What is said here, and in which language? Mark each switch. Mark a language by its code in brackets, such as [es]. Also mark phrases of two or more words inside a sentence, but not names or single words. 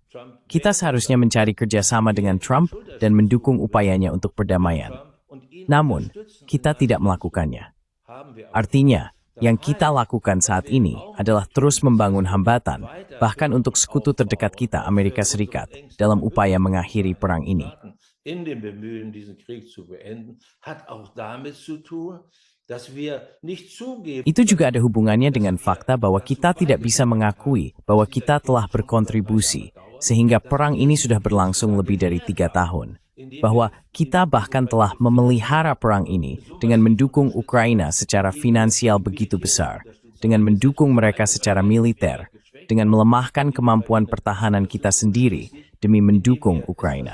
[id] Kita seharusnya mencari kerjasama dengan Trump dan mendukung upayanya untuk perdamaian. Namun, kita tidak melakukannya. Artinya, yang kita lakukan saat ini adalah terus membangun hambatan, bahkan untuk sekutu terdekat kita, Amerika Serikat, dalam upaya mengakhiri perang ini. [de] In dem Bemühen, diesen Krieg zu beenden, hat auch damit zu tun, dass wir nicht zugeben. [id] Itu juga ada hubungannya dengan fakta bahwa kita tidak bisa mengakui bahwa kita telah berkontribusi, sehingga perang ini sudah berlangsung lebih dari 3 tahun. Bahwa kita bahkan telah memelihara perang ini dengan mendukung Ukraina secara finansial begitu besar, dengan mendukung mereka secara militer, dengan melemahkan kemampuan pertahanan kita sendiri demi mendukung Ukraina.